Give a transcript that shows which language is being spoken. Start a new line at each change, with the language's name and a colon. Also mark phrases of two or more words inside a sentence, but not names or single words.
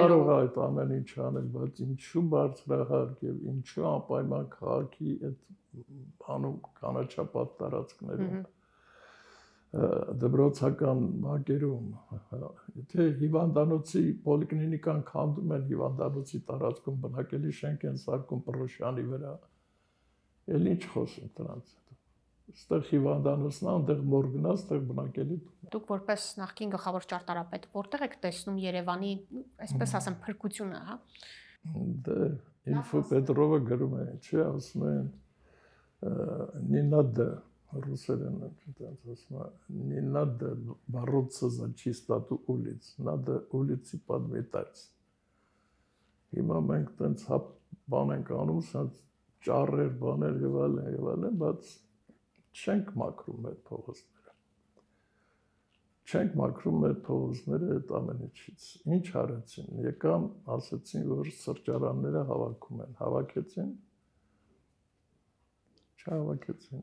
Armenian: Կարող է այդ ամեն ինչ անել, բայց ինչու բարձրահարկ եւ ինչու անպայման քաղաքի այդ բանում կանաչապատ տարածքներում դպրոցական բակերում, եթե հիվանդանոցի պոլիկլինիկան քանդում են հիվանդանոցի տարածքում բնակելի շենք են սարքում Պռոշյանի վրա, էլ ինչ խոսում դրանց։ Այստեղ հիվանդանոցն է, այնտեղ մորգն է, այստեղ բնակելի։ Դուք որպես նախկին գլխավոր ճարտարապետ, որտեղ եք տեսնում Երևանի, այսպես ասեմ, փրկությունը, հա։ Դե Ինֆո Պետրովը գրում է, չէ, ասում են
Russian: не надо
Armenian: русերեն այդպես ասում է,
Russian: не надо бороться за чистоту улиц, надо улицы подметать։
Armenian: Հիմա մենք տենց բան ենք անում, սա ճառեր, բաներ եւ այլն, բայց չենք մաքրում այդ փողոցները։ Չենք մաքրում այդ փողոցները այդ ամեն ինչից։ Ինչ արեցին։ Եկան, ասացին, որ սրճարանները հավաքում են։ Հավաքեցին։ Չհավաքեցին։